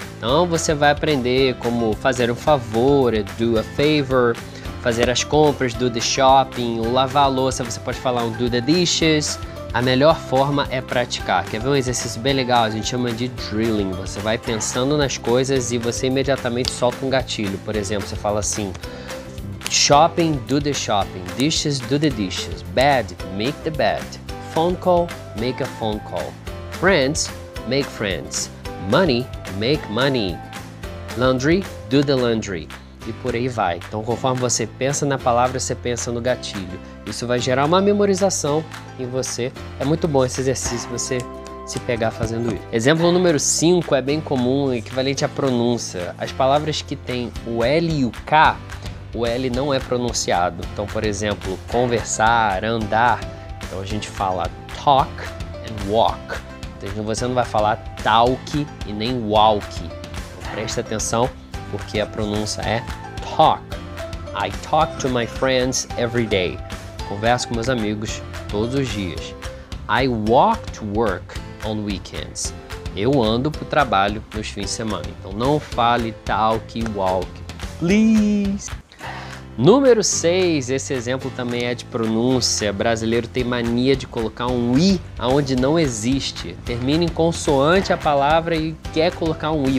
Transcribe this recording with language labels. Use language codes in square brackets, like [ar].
[pt] Então você vai aprender como fazer um favor, [en] do a favor, [pt] fazer as compras, [en] do the shopping, [pt] o lavar a louça, você pode falar um [en] do the dishes. [pt] A melhor forma é praticar. Quer ver um exercício bem legal? A gente chama de drilling. Você vai pensando nas coisas e você imediatamente solta um gatilho. Por exemplo, você fala assim: [en] shopping, do the shopping. Dishes, do the dishes. Bed, make the bed. Phone call, make a phone call. Friends, make friends. Money, make money. Laundry, do the laundry. [pt] E por aí vai. Então, conforme você pensa na palavra, você pensa no gatilho. Isso vai gerar uma memorização em você. É muito bom esse exercício, você se pegar fazendo isso. Exemplo número 5 é bem comum, equivalente à pronúncia. As palavras que tem o L e o K, o L não é pronunciado. Então, por exemplo, conversar, andar. Então, a gente fala [en] talk and walk. [pt] Então, você não vai falar talk e nem walk. Então, preste atenção, porque a pronúncia é talk. [en] I talk to my friends every day. [pt] Converso com meus amigos todos os dias. [en] I walk to work on weekends. [pt] Eu ando para o trabalho nos fins de semana. Então não fale talk e walk, please. Número 6, esse exemplo também é de pronúncia. Brasileiro tem mania de colocar um i onde não existe. Termina em consoante a palavra e quer colocar um i.